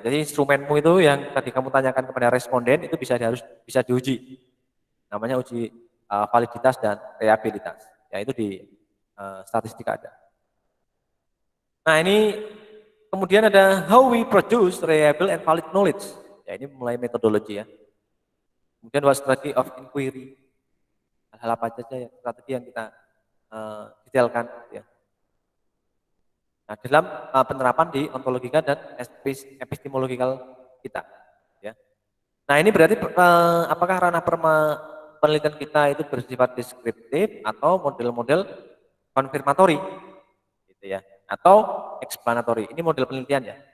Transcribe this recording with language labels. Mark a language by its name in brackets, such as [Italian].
[Indonesian] Jadi instrumenmu itu yang tadi kamu tanyakan kepada responden itu harus bisa diuji. Namanya uji validitas dan reliabilitas. Ya, itu di statistik ada. Nah, ini kemudian ada [English] how we produce reliable and valid knowledge. [Indonesian] Ya, ini mulai metodologi ya. Kemudian [English] what strategy of inquiry. [Indonesian] Hal-hal apa saja ya, strategi yang kita detailkan ya. Nah, dalam penerapan di ontologika dan epistemologikal kita ya. Nah, ini berarti apakah ranah penelitian kita itu bersifat deskriptif atau model-model konfirmatori gitu ya, atau explanatory. Ini model penelitian ya.